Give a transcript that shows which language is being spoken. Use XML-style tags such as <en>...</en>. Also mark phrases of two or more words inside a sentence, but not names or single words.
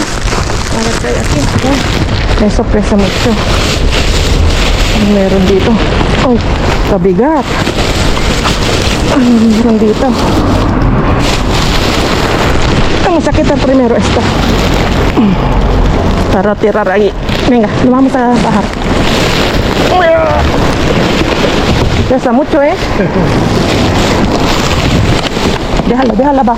<es>Para tayo aquí. May sorpresa mucho.</es> <tl>Meron dito. Oh, kabigat. Meron dito.</tl> <es>Vamos a quitar primero esta. Para tirar ahí. Venga, lo vamos a bajar. Pesa mucho, ¿eh? Déjala abajo.</es>